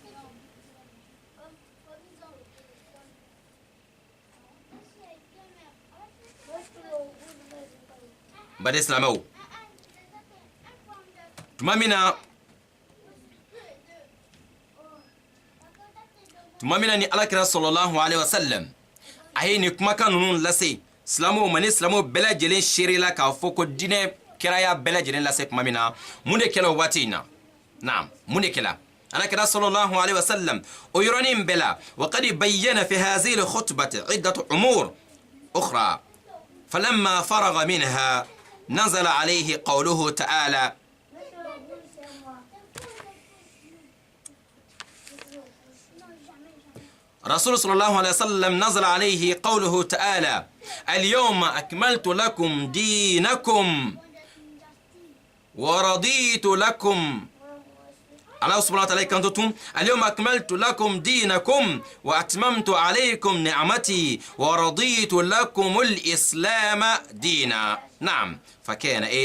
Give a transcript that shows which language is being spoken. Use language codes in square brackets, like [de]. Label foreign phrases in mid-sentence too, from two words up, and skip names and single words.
[bm] bade silamɛw tuma min na ni Alakira [ar] صلى الله عليه وسلم [bm] a ye nin kumakan ninnu lase silamɛw ma ni silamɛw bɛɛ lajɛlen seerela k'a fɔ ko diinɛ kɛraya bɛɛ lajɛlen lase tuma min na mun de kɛla o waati in na naam mun de kɛla Alakira [ar] صلى الله عليه وسلم [bm] o yɔrɔnin bɛɛ la [ar] وقد بين في هذه الخطبة عدة أمور أخرى فلما فرغ منها نزل عليه قوله تعالى رسول صلى الله عليه وسلم نزل عليه قوله تعالى اليوم أكملت لكم دينكم ورضيت لكم الله سبحانه وتعالى كنتم اليوم أكملت لكم دينكم وأتممت عليكم نعمتي ورضيت لكم الإسلام دينا نعم فكان